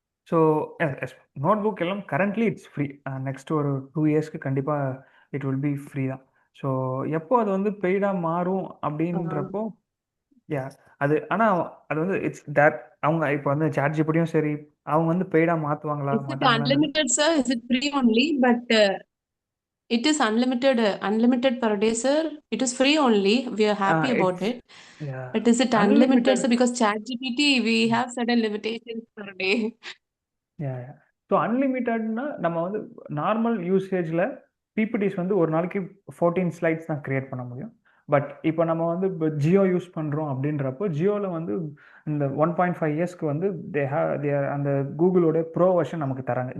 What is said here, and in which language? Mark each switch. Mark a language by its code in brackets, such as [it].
[en] So yes, notebook எல்லாம் currently it's free. Next ஒரு 2 yearsக்கு கண்டிப்பாக it will be free தான். [ta] ஸோ எப்போ அது வந்து பெய்டாக மாறும் அப்படின்றப்போ அது ஆனால் அது வந்து இட்ஸ் தட் அவங்க இப்போ வந்து ChatGPTயும் சரி அவங்க வந்து பெய்டாக மாற்றுவாங்களா [en] Is it [ta] மாட்டாங்களா? [en] unlimited, sir? Is it free only? But it is unlimited per day, sir. It is free only. We are happy about it. But is it unlimited, sir? Because ChatGPT, we have certain limitations per day. [ta] So அன்லிமிட்டட்னா நம்ம வந்து normal யூசேஜில் PPTs வந்து ஒரு நாளைக்கு 14 slides தான் create பண்ண முடியும். But இப்போ நம்ம வந்து இப்போ ஜியோ யூஸ் பண்ணுறோம் அப்படின்றப்போ ஜியோவில் வந்து இந்த 1.5 இயர்ஸ்க்கு வந்து அந்த கூகுளோட ப்ரோ வெர்ஷன் நமக்கு தராங்க.